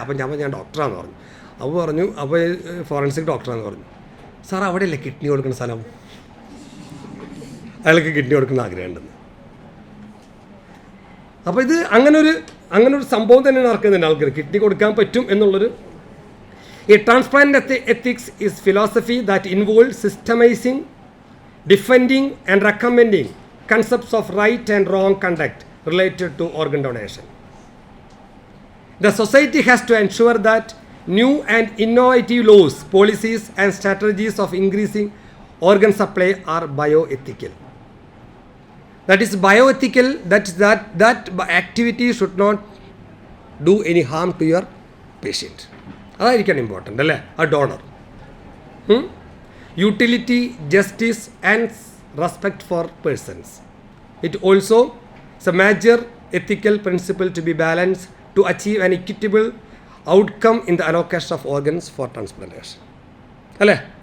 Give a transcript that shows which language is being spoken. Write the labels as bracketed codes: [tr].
[ml] അപ്പം ഞാൻ ഡോക്ടറാന്ന് പറഞ്ഞു. അപ്പോൾ ഫോറൻസിക് ഡോക്ടറാന്ന് പറഞ്ഞു. സാർ അവിടെയല്ലേ കിഡ്നി കൊടുക്കുന്ന സ്ഥലം? അയാൾക്ക് കിഡ്നി കൊടുക്കുന്ന ആഗ്രഹമുണ്ടെന്ന്. അപ്പോൾ ഇത് അങ്ങനൊരു സംഭവം തന്നെ നടക്കുന്നുണ്ട് ആൾക്കാർ, കിഡ്നി കൊടുക്കാൻ പറ്റും എന്നുള്ളൊരു. [en] A transplant ethics is philosophy that involves systemizing, defending and recommending concepts of right and wrong conduct related to organ donation. The society has to ensure that new and innovative laws, policies and strategies of increasing organ supply are bioethical. That is bioethical, that activity should not do any harm to your patient. [ml] അതായിരിക്കണം important അല്ലേ, ആ donor. [en] Utility, justice and respect for persons. It also it's a major ethical principle to be balance to achieve an equitable outcome in the allocation of organs for transplantation അല്ലേ.